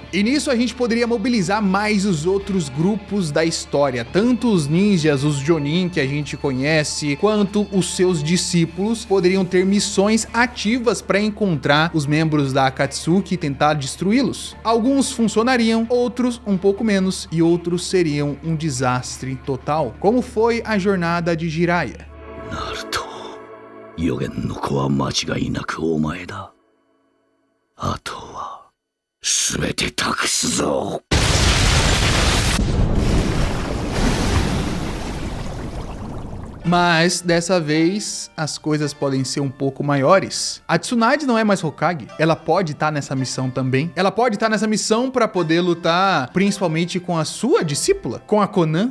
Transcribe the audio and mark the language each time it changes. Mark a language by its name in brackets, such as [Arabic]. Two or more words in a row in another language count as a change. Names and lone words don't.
[Portuguese] E nisso a gente poderia mobilizar mais os outros grupos da história, tanto os ninjas, os Jonin que a gente conhece, quanto os seus discípulos poderiam ter missões ativas para encontrar os membros da Akatsuki e tentar destruí-los. Alguns funcionariam, outros um pouco menos, e outros seriam um desastre total, como foi a jornada de Jiraiya. [Japanese] Naruto, 予言の子は間違いなくお前だ. 後は全て託すぞ. [Portuguese] Mas, dessa vez, as coisas podem ser um pouco maiores. A Tsunade não é mais Hokage. Ela pode estar nessa missão também. Ela pode estar nessa missão para poder lutar principalmente com a sua discípula, com a Konan.